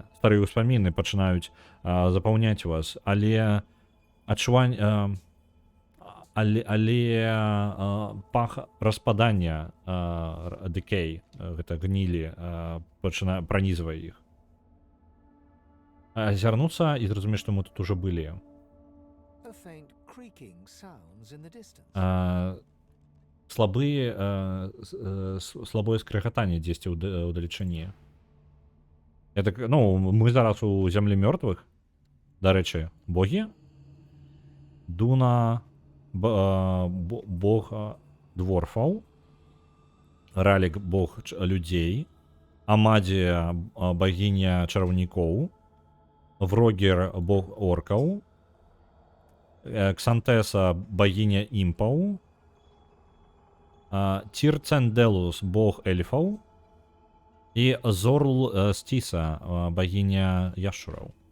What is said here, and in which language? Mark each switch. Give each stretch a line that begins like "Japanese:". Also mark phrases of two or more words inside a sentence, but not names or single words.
Belarusian: Старыя ўспаміны пачынаюць запаўняць вас, але адчуванне пах распадання дыкей, гэта гнілі, пранізвае іх. Азірнуцца і зразумець, што мы тут ужо былі.
English: A faint creaking sounds in the distance.
Belarusian: Слабое скрыгатанне дзесьці ў далечыні. Ну, мы зараз у зямлі мёртвых. Дарэчы, богі? Дуна бог дворфаў, Ралік бог людзей, Амадзія багіня чараўнікоў, Врогер бог оркаў, Ксантэса багіня імпаў, Тирценделус бог эльфаў і Зорл Стіса багіня яшчураў.